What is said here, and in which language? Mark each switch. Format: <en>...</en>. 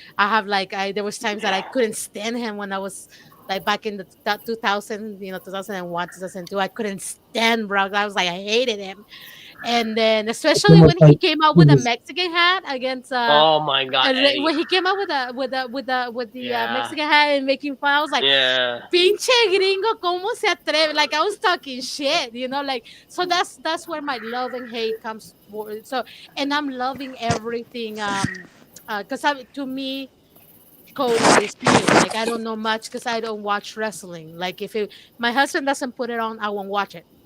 <en>I have like there was times that I couldn't stand him when I was like back in the 2000, 2001, 2002. I couldn't stand Brock. I was like, I hated him. And then especially when he came out with a Mexican hat against Oh my god! when he came out with the Yeah. Mexican hat and making fun, I was like, Yeah.</en> <es>pinche gringo, ¿cómo se atreve?</es> <en>Like I was talking shit, like so that's where my love and hate comes for. So and I'm loving everything because to me Cody is new. Like I don't know much because I don't watch wrestling. Like if my husband doesn't put it on, I won't watch it.</en>